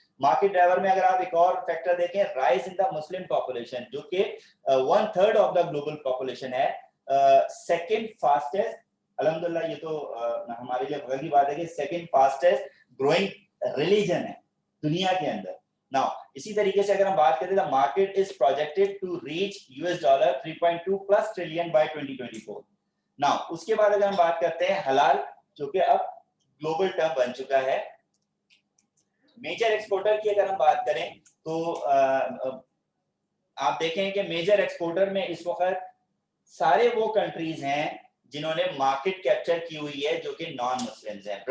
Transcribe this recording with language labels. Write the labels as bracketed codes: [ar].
[ur] Market driver میں اگر آپ ایک اور فیکٹر دیکھیں, [en] rise in the Muslim population, [ur] جو کہ 1/3 آف دا گلوبل پاپولیشن ہے. سیکنڈ فاسٹسٹ, الحمدللہ یہ تو ہمارے لیے بڑی بات ہے کہ سیکنڈ فاسٹسٹ گروئنگ ریلیجن ہے دنیا کے اندر. [en] Now, [ur] اسی طریقے سے اگر ہم بات کریں, [en] the market is projected to reach $3.2+ trillion by 2024. [ur] Now, اس کے بعد اگر ہم بات کرتے ہیں حلال, جو کہ اب گلوبل ٹرم بن چکا ہے. میجر ایکسپورٹر کی اگر ہم بات کریں تو آپ دیکھیں کہ میجر ایکسپورٹر میں اس وقت سارے وہ کنٹریز ہیں جنہوں نے مارکیٹ کیپچر کی ہوئی ہے جو کہ نان مسلمز ہیں.